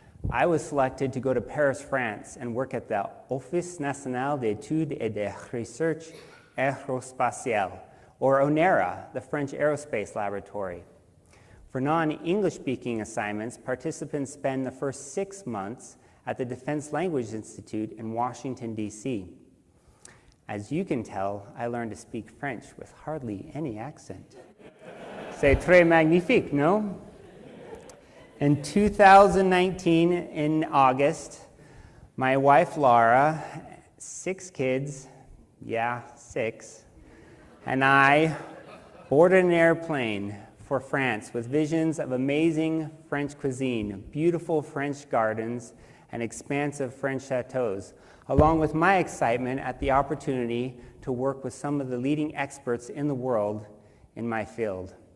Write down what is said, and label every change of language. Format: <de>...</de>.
<en>I was selected to go to Paris, France, and work at the Office National d'Études et de Recherche Aérospatiale, or ONERA, the French Aerospace Laboratory. For non-English-speaking assignments, participants spend the first 6 months at the Defense Language Institute in Washington, D.C. As you can tell, I learned to speak French with hardly any accent.</en> <fr>C'est très magnifique, no?</fr> <en>In 2019, in August, my wife Laura, 6 kids, 6, and I boarded an airplane for France with visions of amazing French cuisine, beautiful French gardens, and expansive French chateaus, along with my excitement at the opportunity to work with some of the leading experts in the world in my field.</en>